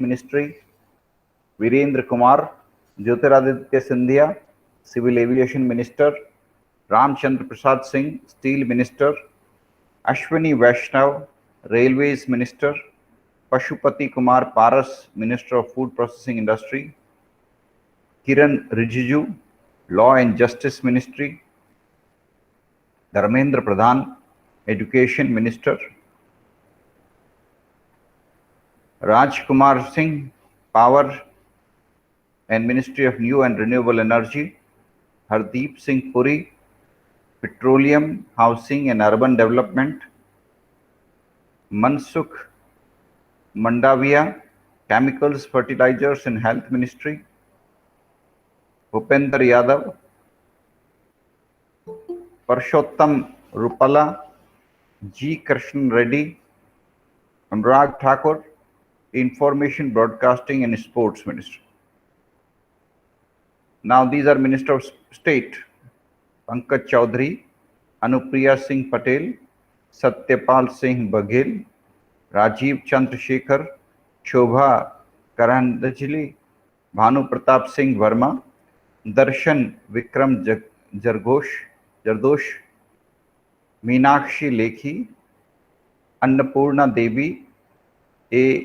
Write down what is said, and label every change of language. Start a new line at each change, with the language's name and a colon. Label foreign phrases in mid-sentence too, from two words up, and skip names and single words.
English: Ministry, Virendra Kumar, Jyotiraditya Scindia, Civil Aviation Minister, Ramchandra Prasad Singh, Steel Minister, Ashwini Vaishnav, Railways Minister, Pashupati Kumar Paras, Minister of Food Processing Industry, Kiran Rijiju, Law and Justice Ministry, Dharmendra Pradhan, Education Minister, Raj Kumar Singh, Power and Ministry of New and Renewable Energy, Hardeep Singh Puri, Petroleum, Housing and Urban Development, Mansukh Mandavia, Chemicals, Fertilizers and Health Ministry, Bhupender Yadav, Parshottam Rupala, G. Krishnan Reddy, Anurag Thakur, Information, Broadcasting and Sports Ministry. Now these are Minister of State: Pankaj Chaudhary, Anupriya Singh Patel, Satyapal Singh Baghel, Rajiv Chandrasekhar, Shobha Karandaجلی, Bhanu Pratap Singh Verma, Darshan Vikram Jardosh, Meenakshi Lekhi, Annapurna Devi, A.